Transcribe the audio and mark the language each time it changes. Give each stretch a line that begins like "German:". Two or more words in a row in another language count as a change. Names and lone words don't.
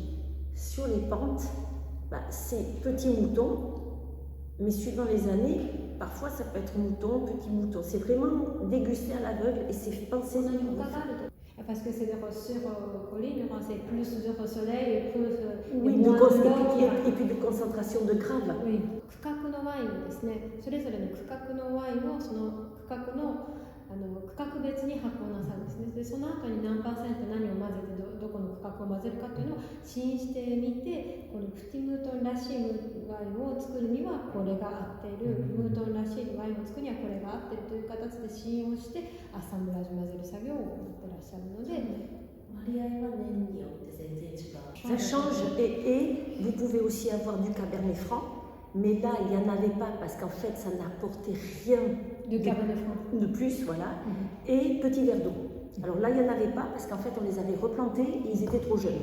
French: Sur les pentes, c'est petits moutons, mais suivant les années, parfois ça peut être mouton, petit mouton. C'est vraiment dégusté à l'aveugle et c'est pensé... Parce que c'est sur colline, c'est plus de soleil et plus oui, et puis de concentration de graves. Oui.
Japanese: 区画のワインをですね、それぞれの区画のワインをその区画の区画別に発酵なさるんですね。でその後に何%何を混ぜてどこの区画を混ぜるかというのを試飲してみて、このプティムートンらしいワインを作るにはこれが合っている、ムートンらしいワインを作るにはこれが合っているという形で試飲をしてアッサンブラージュ混ぜる作業を行ってらっしゃるので。
French: Ça change et vous pouvez aussi avoir du Cabernet Franc, mais là il n'y en avait pas parce qu'en fait ça n'apportait rien de plus, voilà, et petit verre d'eau. Alors là il n'y en avait pas parce qu'en fait on les avait replantés et ils étaient trop jeunes.